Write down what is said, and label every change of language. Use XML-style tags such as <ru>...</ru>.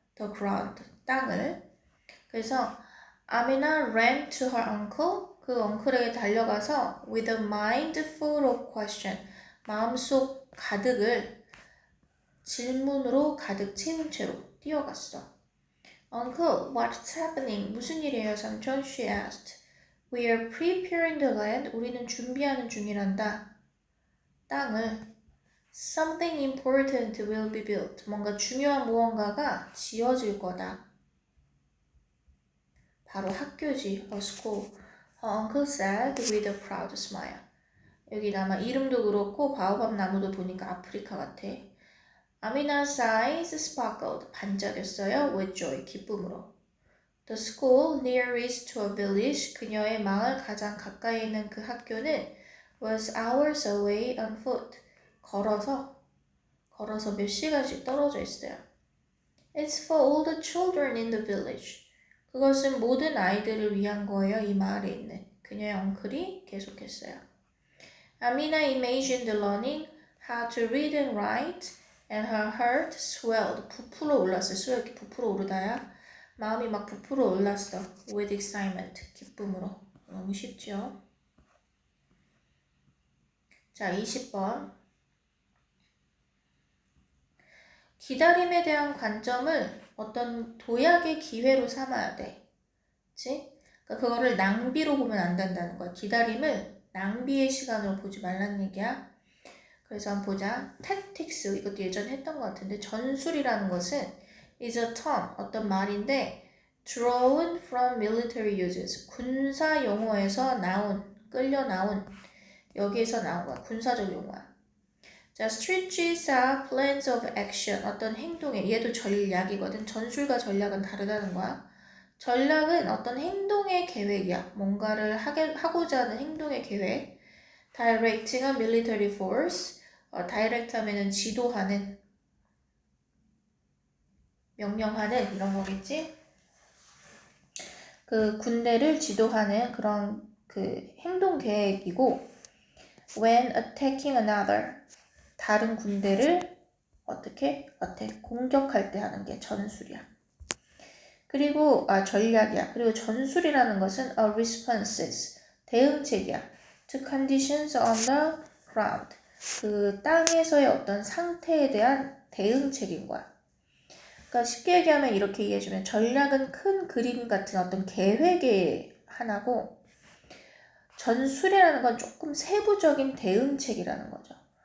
<en>The ground,</en> <ko>땅을. 그래서 아미나</ko> <en>ran to her uncle.</en> <ko>그 엉클에게 달려가서</ko> <en>with a mind full of question.</en> <ko>마음속 가득을 질문으로 가득 채운 채로 뛰어갔어.</ko> <en>Uncle, what's happening?</en> <ko>무슨 일이에요, 삼촌?</ko> <en>She asked. We are preparing the land.</en> <ko>우리는 준비하는 중이란다. 땅을.</ko> <en>Something important will be built.</en> <ko>뭔가 중요한 무언가가 지어질 거다. 바로 학교지.</ko> <en>A school. Her uncle said with a proud smile.</en> <ko>여기 아마 이름도 그렇고 바오밥 나무도 보니까 아프리카 같아.</ko> <en>Amina's eyes sparkled.</en> <ko>반짝였어요.</ko> <en>With joy.</en> <ko>기쁨으로.</ko> <en>The school nearest to a village.</en> <ko>그녀의 마을 가장 가까이 있는 그 학교는</ko> <en>was hours away on foot.</en> <ko>걸어서 몇 시간씩 떨어져 있어요.</ko> <en>It's for all the children in the village.</en> <ko>그것은 모든 아이들을 위한 거예요. 이 마을에 있는. 그녀의 엉클이 계속했어요.</ko> <en>Amina imagined learning how to read and write and her heart swelled.</en> <ko>부풀어 올랐어요. swell 부풀어 오르다야. 마음이 막 부풀어 올랐어.</ko> <en>with excitement.</en> <ko>기쁨으로. 너무 쉽죠? 자, 20번. 기다림에 대한 관점을 어떤 도약의 기회로 삼아야 돼. 그치? 그러니까 그거를 낭비로 보면 안 된다는 거야. 기다림을 낭비의 시간으로 보지 말라는 얘기야. 그래서 한번 보자. tactics, 이것도 예전에 했던 것 같은데 전술이라는 것은</ko> <en>is a term,</en> <ko>어떤 말인데</ko> <en>drawn from military uses,</en> <ko>군사 용어에서 끌려 나온, 여기에서 나온 거야. 군사적 용어야.</ko> <en>자, strategies are plans of action.</en> <ko>어떤 행동에, 얘도 전략이거든. 전술과 전략은 다르다는 거야. 전략은 어떤 행동의 계획이야. 뭔가를 하고자 하는 행동의 계획.</ko> <en>directing은 military force.</en> <ko>direct 하면은 지도하는, 명령하는 이런 거겠지. 그 군대를 지도하는 그런 그 행동 계획이고,</ko> <en>when attacking another.</en> <ko>다른 군대를 어떻게? 공격할 때 하는 게 전술이야. 그리고 전략이야. 그리고 전술이라는 것은</ko> <en>a responses,</en> <ko>대응책이야.</ko> <en>to conditions on the ground.</en> <ko>그 땅에서의 어떤 상태에 대한 대응책인 거야. 그러니까 쉽게 얘기하면 이렇게 이해해주면 전략은 큰 그림 같은 어떤 계획의 하나고 전술이라는 건 조금 세부적인 대응책이라는 거죠.</ko>